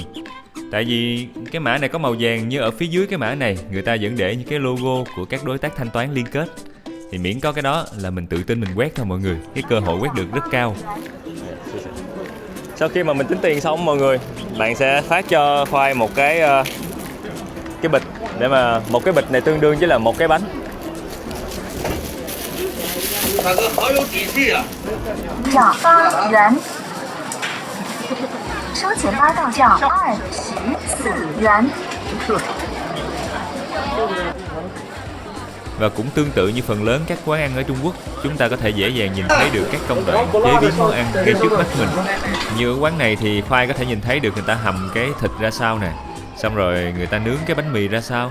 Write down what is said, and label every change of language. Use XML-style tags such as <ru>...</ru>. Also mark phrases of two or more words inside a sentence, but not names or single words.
<vi>Tại vì cái mã này có màu vàng, như ở phía dưới cái mã này người ta vẫn để những cái logo của các đối tác thanh toán liên kết. Thì miễn có cái đó là mình tự tin mình quét thôi mọi người. Cái cơ hội quét được rất cao. Sau khi mà mình tính tiền xong mọi người, bạn sẽ phát cho Khoai một cái bịch, để mà một cái bịch này tương đương với là một cái bánh.</vi> <zh>大哥好有底气啊！账8元，收钱8到账24元。</zh> <vi>Và cũng tương tự như phần lớn các quán ăn ở Trung Quốc, chúng ta có thể dễ dàng nhìn thấy được các công đoạn chế biến món ăn ngay trước mắt mình. Như ở quán này thì Khoai có thể nhìn thấy được người ta hầm cái thịt ra sao nè, xong rồi người ta nướng cái bánh mì ra sao.</vi>